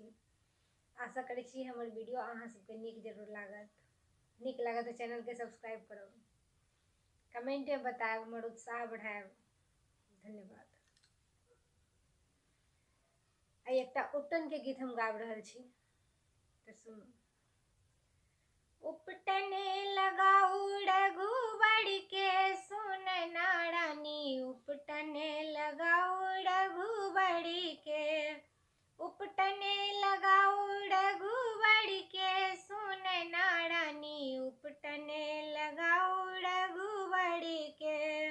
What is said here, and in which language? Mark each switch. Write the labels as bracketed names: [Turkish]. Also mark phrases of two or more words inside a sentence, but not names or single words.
[Maithili] आशा करै छी हमर वीडियो अहाँ सबके नीक जरूर लागत। नीक लागत तो चैनल के सब्सक्राइब करब, कमेंट में बताएब, हमर उत्साह बढ़ाएब। धन्यवाद। आई एकटा उवटन के गीत हम गाबि रहल छी, तो सुनू। उवटन लगाऊ रघुवर के सुन नारानी, उवटन लगाऊ रघुवर के, उवटन लगाऊ रघुवर के सुन नारानी, उवटन लगाऊ रघुवर के।